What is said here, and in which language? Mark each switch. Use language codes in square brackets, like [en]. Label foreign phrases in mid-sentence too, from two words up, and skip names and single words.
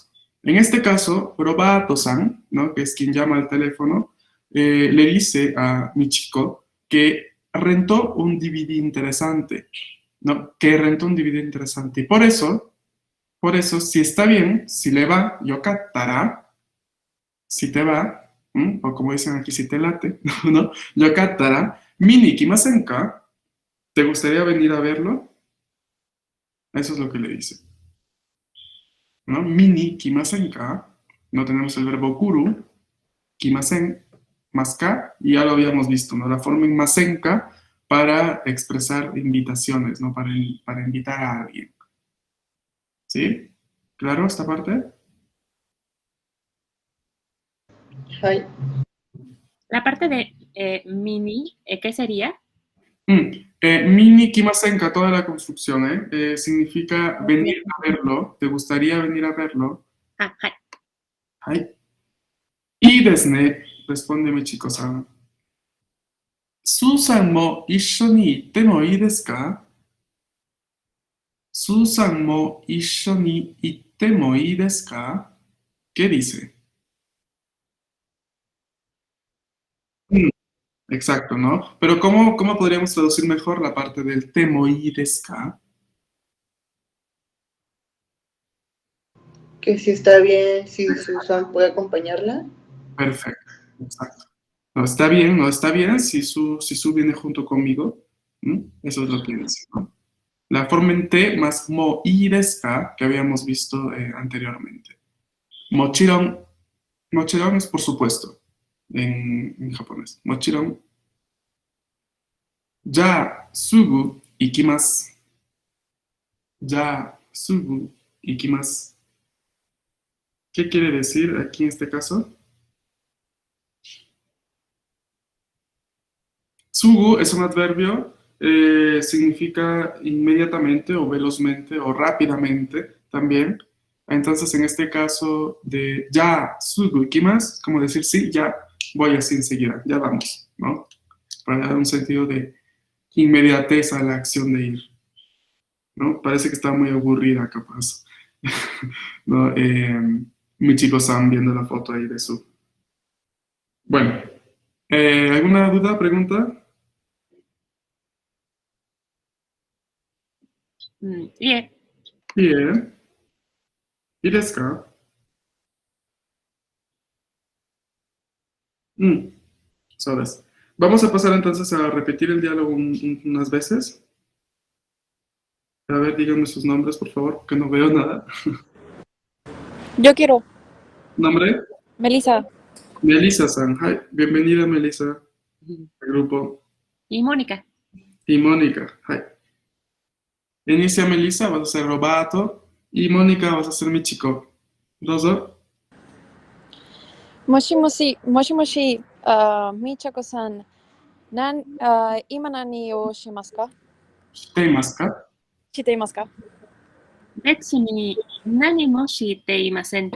[es] En este caso, Robato-san, ¿no? Que es quien llama al teléfono, le dice a Michiko que rentó un DVD interesante, ¿no? Que rentó un DVD interesante. Y por eso, si está bien, si le va, yokattara, si te va, o como dicen aquí, si te late, ¿no? [ja] よかったら、見に行きませんか, [es] ¿te gustaría venir a verlo? Eso es lo que le dice, ¿no? [ja] 見に行きませんか, [es] no tenemos el verbo kuru, kimasen, más ka, y ya lo habíamos visto, ¿no? La forma en masenka para expresar invitaciones, ¿no? Para invitar a alguien. ¿Sí? ¿Claro esta parte? Ay, La parte de mini, ¿qué sería? [ja] 見に来ませんか, [es] toda la construcción, significa venir a verlo. ¿Te gustaría venir a verlo? Ah, hai. Ay. Y desne, responde Michiko-san. [ja] スーザンも一緒に行ってもいいですか? スーザンも一緒に行ってもいいですか? [es] ¿Qué dice? Mm, exacto, ¿no? Pero ¿cómo podríamos traducir mejor la parte del [ja] てもいいですか? [es] que si está bien, si Susan puede acompañarla. Perfecto, exacto. No está bien, no está bien si su viene junto conmigo. Eso es lo que dice, ¿no? La forma en te más mo i desu ka que habíamos visto anteriormente. Mochiron, mochiron es por supuesto en japonés. Mochiron. [ja] じゃ、すぐ行きます. じゃ、すぐ行きます. [es] ¿Qué quiere decir aquí en este caso? Sugu es un adverbio, significa inmediatamente o velozmente o rápidamente también. Entonces, en este caso de ya, [ja] すぐ行きます, [es] como decir sí, ya voy así enseguida, ya vamos, ¿no? Para dar un sentido de inmediatez a la acción de ir, ¿no? Parece que está muy aburrida, capaz. ¿No? Michiko-san viendo la foto ahí de su. Bueno, ¿alguna duda, pregunta? [ja] いえ、いいえ。いいですか？ [es] そうです。Vamos a pasar entonces a repetir el diálogo unas veces. A ver, díganme sus nombres, por favor, que no veo nada. Yo quiero. ¿Nombre? Melissa. Melissa-san. Hi. Bienvenida, Melissa, al grupo. y Mónica. Y Mónica. Hi. Inicia Melissa, vas a ser Robato. Y Mónica, vas a ser Michiko. Dozo. [ja] もしもし、みちゃこさん、今何をしますか？していますか？していますか？別に何もしていません。